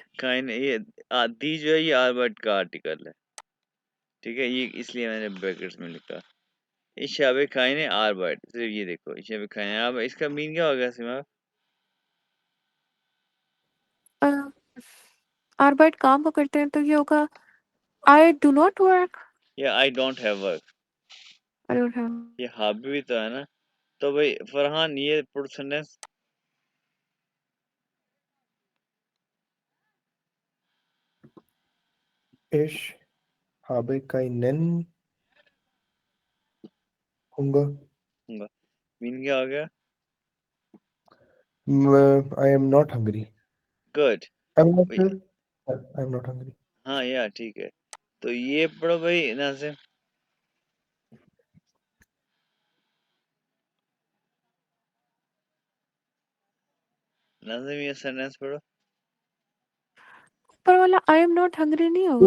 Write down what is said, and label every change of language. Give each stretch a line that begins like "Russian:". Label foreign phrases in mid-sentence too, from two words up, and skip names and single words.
Hindi: काइन, ये दी जो है ये आर्बर्ट का आर्टिकल है, ठीक है? ये इसलिए मैंने ब्रैकेट्स में लिखा।
German: ich habe kein Arbeit,
Hindi: सिर्फ ये देखो,
German: ich habe kein Arbeit,
Hindi: इसका मीन क्या होगा सिमा? आर्बाइट काम को करते हैं तो ये होगा
English: I do not work. या I don't have work. I don't have.
Hindi: ये हाबी भी तो है ना। तो भाई फरहान ये
English: put sentence.
German: ich habe keinen Hunger.
Hindi: मीन क्या हो गया?
English: I am not hungry.
Hindi: गुड।
English: I'm not
Hindi: भाई,
English: sure. I'm not hungry.
Hindi: हाँ यार ठीक है। तो ये पढ़ो भाई नाज़िम, नाज़िम ये सेंटेंस पढ़ो। ऊपर वाला
English: I am not hungry
Hindi: नहीं होगा,